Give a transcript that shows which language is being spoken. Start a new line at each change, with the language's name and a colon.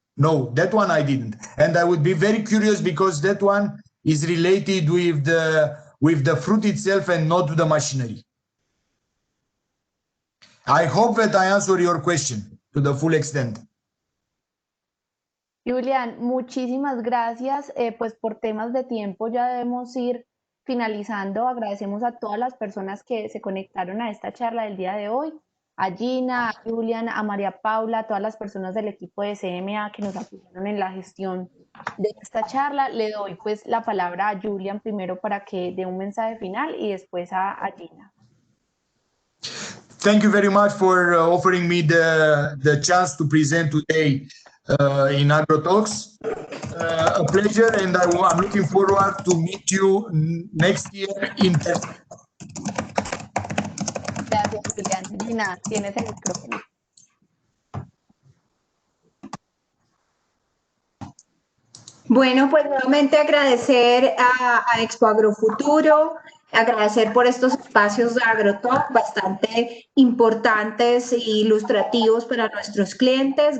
English: No, that one I didn't, and I would be very curious because that one is related with the fruit itself and not to the machinery. I hope that I answered your question to the full extent.
Spanish: Julian, muchísimas gracias. Pues por temas de tiempo ya debemos ir finalizando, agradecemos a todas las personas que se conectaron a esta charla del día de hoy, a Gina, a Julian, a María Paula, a todas las personas del equipo de CMA que nos apoyaron en la gestión de esta charla. Le doy pues la palabra a Julian primero para que dé un mensaje final y después a Gina.
English: Thank you very much for offering me the chance to present today in Agrotalks. A pleasure, and I'm looking forward to meet you next year in person.
Spanish: Gracias, Julián. Gina, tienes el micrófono. Bueno, pues nuevamente agradecer a Expo Agrofuturo, agradecer por estos espacios de Agrotalk bastante importantes e ilustrativos para nuestros clientes.